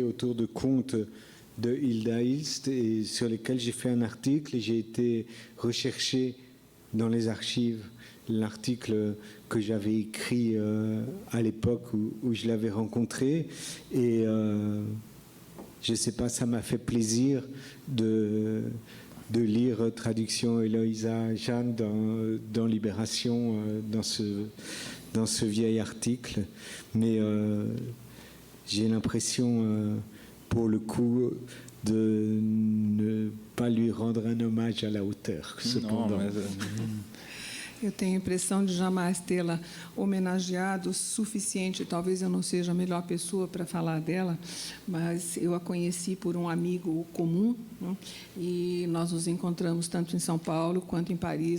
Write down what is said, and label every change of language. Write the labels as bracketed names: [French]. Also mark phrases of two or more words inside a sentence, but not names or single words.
[French] autour de contes de Hilda Hilst et sur lesquels j'ai fait un article et j'ai été recherché dans les archives l'article que j'avais écrit à l'époque où je l'avais rencontré et je ne sais pas, ça m'a fait plaisir de lire traduction Eloïsa Jeanne dans Libération, dans ce vieil article. Mais j'ai l'impression, pour le coup, de ne pas lui rendre un hommage à la hauteur, cependant. [Portuguese] Eu tenho a impressão de jamais tê-la homenageado o suficiente. Talvez eu não seja a melhor pessoa para falar dela, mas eu a conheci por um amigo comum, né? E nós nos encontramos tanto em São Paulo quanto em Paris.